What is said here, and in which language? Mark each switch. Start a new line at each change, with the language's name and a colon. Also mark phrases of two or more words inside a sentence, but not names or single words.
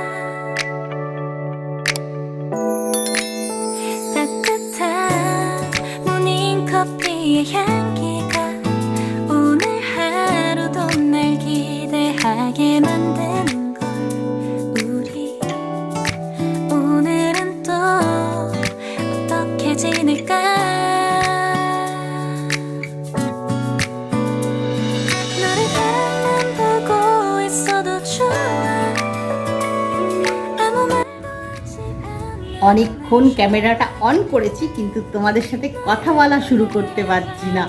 Korean: 따뜻한 모닝커피의 향기가 오늘 하루도 날 기대하게 만드는 걸. 우리 오늘은 또 어떻게 지낼까.
Bangla: অনেকক্ষণ ক্যামেরাটা অন করেছি কিন্তু তোমাদের সাথে কথা বলা শুরু করতে পারছি না।